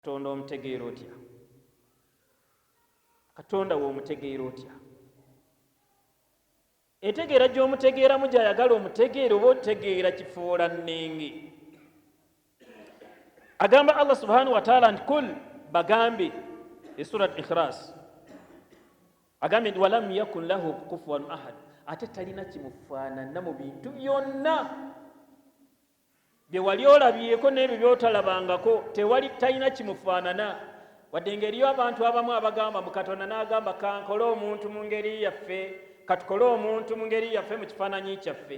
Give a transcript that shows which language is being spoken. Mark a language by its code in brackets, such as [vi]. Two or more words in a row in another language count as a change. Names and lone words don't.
[lg] Katonda omutegeera otya? Katonda w'omutegeera otya? Etegeera gy'omutegeeramu gy'ayagala omutegeera oba otegeera kifuula nnenge. Agamba Allah [ar] سبحانه وتعالى [lg] nti kul bagambe surat Ikhlas agambye nti [ar] ولم يكن له كفوا أحد, [lg] ate talina kimufaanana mu bintu byonna bye wali olabyeko n'ebyo by'otalabangako, talina kimufaanana. Wadde ng'eriyo abantu abamu abagamba mu Katonda n'agamba kankole omuntu mu ngeri yaffe, katukole omuntu mu ngeri yaffe mu kifaananyi kyaffe.